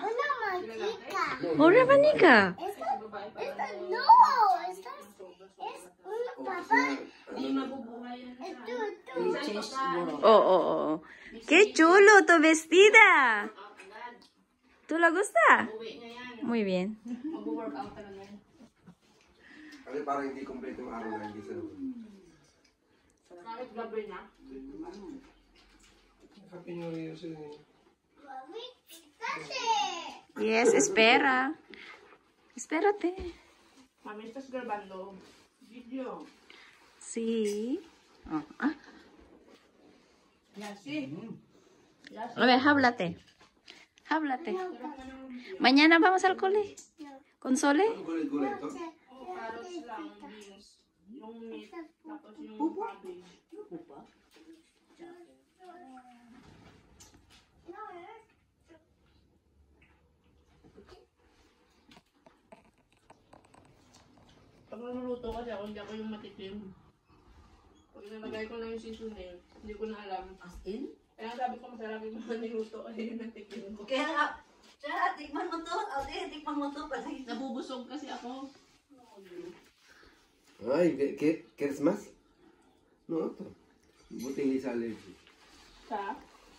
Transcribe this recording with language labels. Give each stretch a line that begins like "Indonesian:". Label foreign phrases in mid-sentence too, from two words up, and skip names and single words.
Spanish: Una manica. Oh. Qué chulo tu vestida. ¿Tú la gusta? Muy bien.
Filipino: Mag-workout talaga yan. Kasi parang hindi complete yung araw na hindi sa Kahit gabi na.
English: Happy New Year
Filipino: sila.
English: Yes,
Spanish: espera. Espérate. Mami, estás grabando video. Sí. Oh, ah. Yasi. A ver, háblate. Háblate. Mañana vamos al cole. ¿Con Sole?
Filipino: gulit-gulit to. Carrots lang, beans, yung meat, tapos yung cabbage. Pag naluluto kasi ako, hindi ako yung matikim. Pag nalagay ko lang yung seasoning, hindi ko na alam.
English: As in?
Filipino: Kaya sabi ko masarap yung mga niluto kasi yung natikim ko. Kaya nga, siya, tikman mo to. Ate, tikman mo to. Kasi Nabubusog kasi ako. Ay, Christmas? No, ito. Buti sa allergy. Sa? Yung ito.